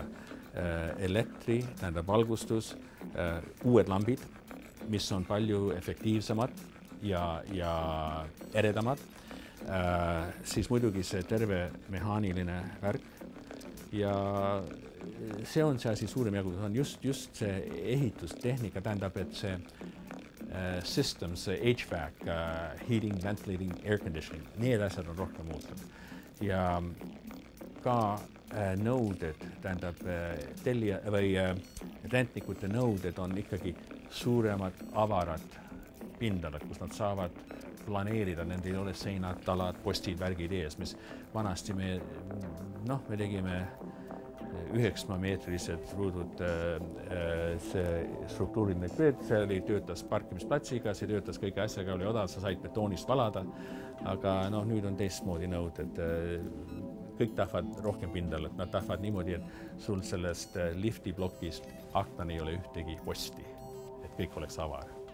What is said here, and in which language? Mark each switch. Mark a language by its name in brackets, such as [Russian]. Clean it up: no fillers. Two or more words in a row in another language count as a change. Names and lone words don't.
[Estonian] Elektri, tähendab valgustus, uued lambid, mis on palju efektiivsemad ja eredamad. Siis muidugi see terve mehaaniline värk ja see on see asi suurem jagu, on just see ehitustehnika, tähendab, et see [English] systems, HVAC, heating, ventilating, air conditioning, [Estonian] need asjad on rohkem muutunud. Ja ka nõuded, tähendab tellija või rentnikute nõuded on ikkagi suuremad avarad pindalad, kus nad saavad planeerida, nendel ei ole seinad, talad, postid, värgid ees, mis vanasti me tegime 9-meetrised ruudud struktuuriline tööd, see töötas parkimisplatsiga, see töötas kõige asjaga, oli odav, sa said betoonist valada, aga nüüd on teistmoodi nõud, et kõik tahavad rohkem pindalat, nad tahavad niimoodi, et sul sellest liftiblokist aknani ei ole ühtegi posti, et kõik oleks avar.